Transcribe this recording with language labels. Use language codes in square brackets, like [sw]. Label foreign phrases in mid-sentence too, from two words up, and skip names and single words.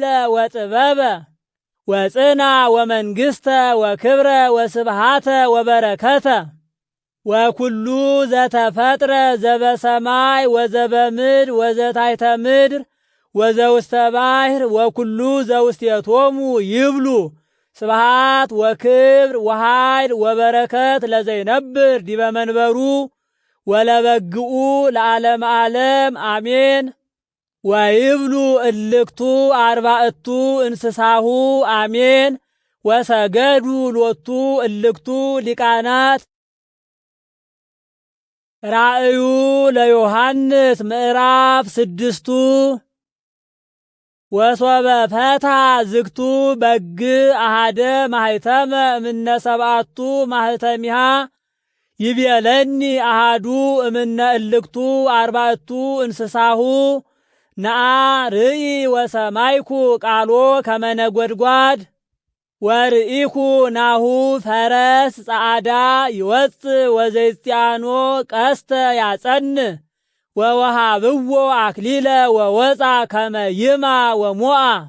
[gez] ወጥበበ ወጽና ወመንግሥተ ወክብረ ወስብሃተ ወበረከተ ወኩሉ ዘተፈጥረ ዘበሰማይ ወዘበምድር ወዘታሕተ ምድር ወዘውስተ ባሕር ወኩሉ ዘውስቴቶሙ ይብሉ ስብሃት ወክብር ወኃይል ወበረከት ለዘይነብር ዲበ መንበሩ ወለበግኡ ለዓለመ ዓለም አሜን። ወይብሉ እልክቱ አርባዕቱ እንስሳሁ አሜን። ወሰገዱ ሎቱ እልክቱ ሊቃናት። ራእዩ ለዮሐንስ ምዕራፍ 6 ወሶበ ፈታ ዝግቱ በግ አሃደ ማህተመ እምነ ሰብአቱ ማህተሚሃ ይቤለኒ አሃዱ እምነ እልክቱ አርባዕቱ እንስሳሁ ነአ ርኢ ወሰማይኩ ቃሎ ከመ ነጐድጓድ ወርኢኩ ናሁ ፈረስ ጸዓዳ ይወፅእ ወዘይስቲያኖ ቀስተ ያጸንዕ ወወሃብዎ አክሊለ ወወፃ ከመ ይማ ወሞአ